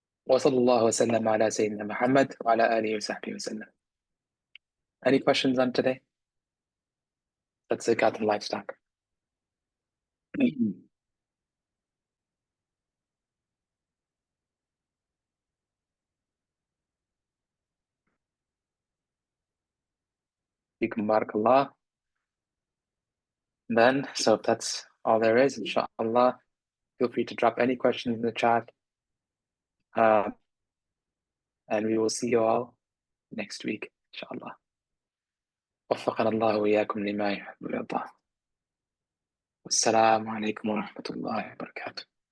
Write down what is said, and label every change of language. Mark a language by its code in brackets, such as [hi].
[ar] وصلى الله وسلم على سيدنا محمد وعلى آله وصحبه وسلم. [en] Any questions on today? Let's look at the livestock. [ar] Fikum barakallah. [en] Then, so if that's all there is, inshallah, feel free to drop any questions in the chat. And we will see you all next week, inshallah. [ar] وفقنا الله وإياكم لما يحب ويرضى. والسلام عليكم ورحمة الله وبركاته.